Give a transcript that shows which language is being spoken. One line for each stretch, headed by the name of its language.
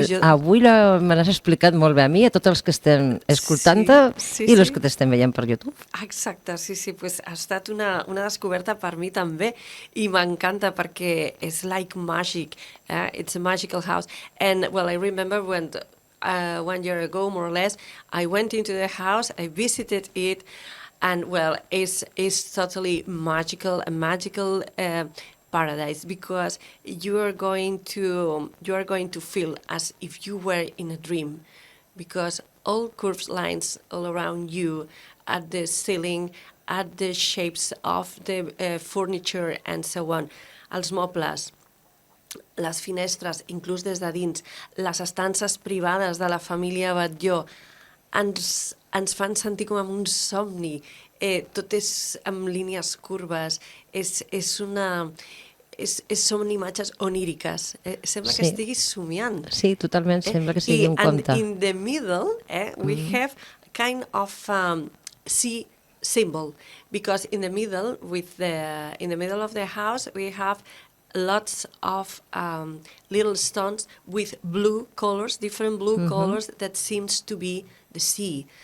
Catalan: Avui me l'has explicat molt bé a mi, a tots els que estem escoltant-te i els que t'estem veient per YouTube. Exacte, sí, ha estat una descoberta per mi també i m'encanta perquè és
English: like magic. It's a magical house. And, I remember when 1 year ago, more or less, I went into the house, I visited it, and it's totally magical, a magical paradise because you are going to feel as if you were in a dream, because all curved lines all around you, at the ceiling, at the shapes of the furniture and so on,
Catalan: els mobles, les finestres, inclús des de dins, les estances privades de la família Batlló, ens fan sentir com en un somni. Tot és amb línies curves, són imatges oníriques. Sembla que estiguis somiant. Sí, totalment, sembla que sigui un conte.
English: And in the middle, we have kind of sea symbol, because in the middle of the house we have lots of little stones with blue colors, different blue colors that seems to be the sea.